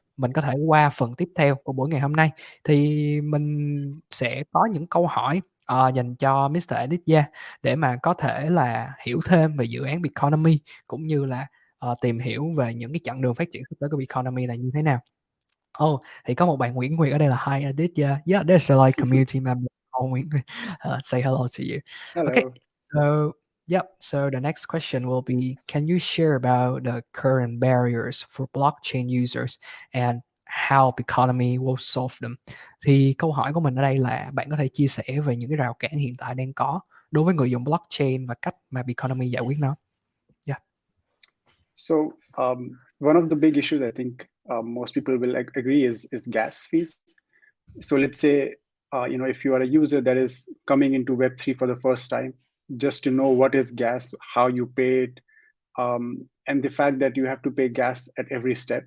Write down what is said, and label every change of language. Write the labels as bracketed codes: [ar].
[vi] mình có thể qua phần tiếp theo của buổi ngày hôm nay. Thì mình sẽ có những câu hỏi dành cho Mr. Aditya để mà có thể là hiểu thêm về dự án Biconomy, cũng như là tìm hiểu về những cái chặng đường phát triển sắp tới của Biconomy là như thế nào. Thì có một bạn Nguyễn Nguyệt ở đây là hi Aditya. [en] Yeah, there's a like community member. Nguyễn Nguyệt. Say hello to you. Okay, Hello. so so the next question will be, can you share about the current barriers for blockchain users and how Biconomy will solve them? [vi] Thì câu hỏi của mình ở đây là bạn có thể chia sẻ về những cái rào cản hiện tại đang có đối với người dùng blockchain và cách mà Biconomy giải quyết nó. [en] Yeah. So one of the big issues I think most people will agree is gas fees. So let's say if you are a user that is coming into Web3 for the first time, just to know what is gas, how you pay it, and the fact that you have to pay gas at every step.